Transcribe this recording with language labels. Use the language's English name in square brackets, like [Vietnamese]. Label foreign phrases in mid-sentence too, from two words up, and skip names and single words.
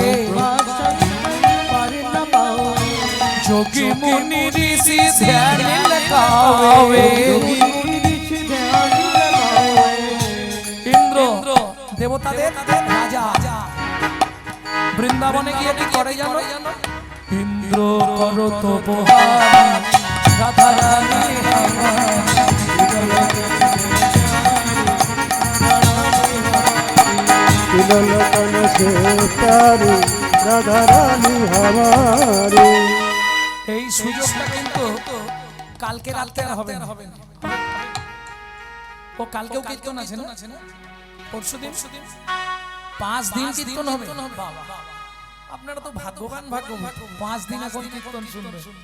[Hindi] पर न पावे जोगी मुनि ऋषि ध्यान लगावे योगी मुनि ऋषि ध्यान लगावे [Bangla] इंद्र देवताদের রাজা বৃন্দাবনে গিয়ে কি করে জানো ইন্দ্র করত বহারি রাধা রানী [Hindi] तीनों लोकन से प्यारी राधा रानी हमारी [Bangla] এই সুযোগটা কিন্তু কালকে রাতে আর হবে না ও কালকেও কীর্তন আছে না পরশুদিন 5 দিন কীর্তন হবে বাবা আপনারা তো ভাগ্যবান 5 দিন এখন কীর্তন শুনবে